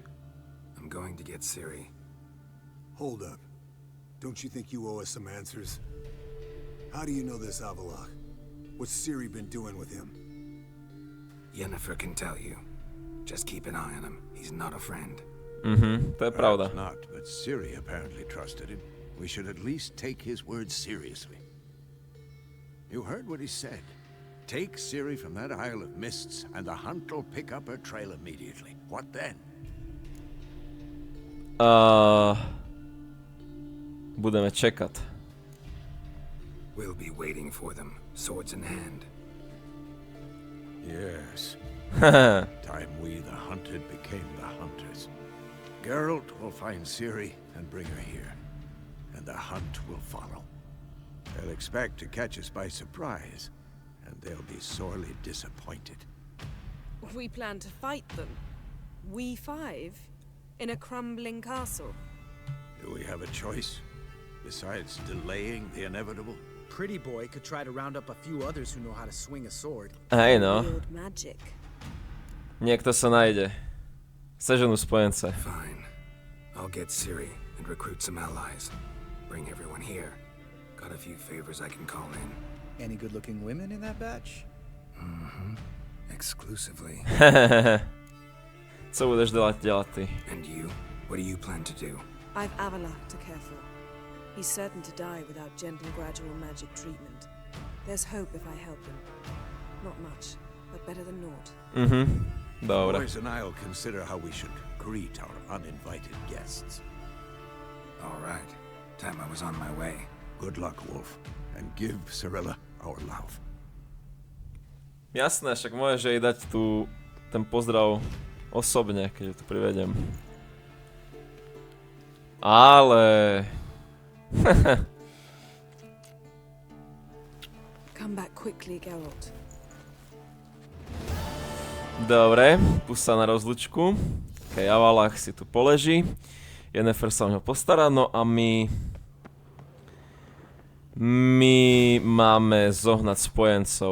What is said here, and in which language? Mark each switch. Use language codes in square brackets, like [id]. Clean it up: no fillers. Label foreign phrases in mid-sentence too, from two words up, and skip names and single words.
[en] I'm going to get Ciri. Hold up. Don't you think you owe us some answers? How do you know this Avalok? What's Ciri been doing with him? Yennefer can tell you. Just keep an eye on him. He's not a friend. [sk] To je pravda. [en] Perhaps not, but Ciri apparently trusted him. We should at least take his words seriously. You heard what he said. Take Ciri from that Isle of Mists, and the Hunt will pick up her trail immediately. What then? [sk] Budeme čekať. [en] We'll be waiting for them, swords in hand. Yes. Time we, the hunted, became the hunters. Geralt will find Ciri and bring her here, and the hunt will follow. They'll expect to catch us by surprise, and they'll be sorely disappointed. We plan to fight them. We five? In a crumbling castle? Do we have a choice? Besides delaying the inevitable? Pretty boy could try to round up a few others who know how to swing a sword. [sk] Hej no. [en] Wield magic. [sk] Niekto sa nájde. Seženú spojence. [en] Fine. I'll get Ciri and recruit some allies. Bring everyone here. Got a few favors I can call in. Any good-looking women in that batch? Exclusively. [cs] Co budeš dělat ty? [en] And you? What do you plan to do? I've Avalok to care for. He's certain to die without gentle, gradual magic treatment. There's hope if I help him. Not much, but better than naught. [sk] Dobre. [en] Boys and I'll consider how we should greet our uninvited guests. All right. Time I was on my way. Good luck, Wolf, and give Cirilla our love. [sk] Jasné, však môžeš jej dať ten pozdrav osobne, keď ju tu privedem. Ale... [en] Come back quickly, Geralt. [sk] Dobre, pust sa na rozlučku. Okay, Avalok si tu poleží. Yennefer sa o ňo postará, no a my máme zohnať spojencov.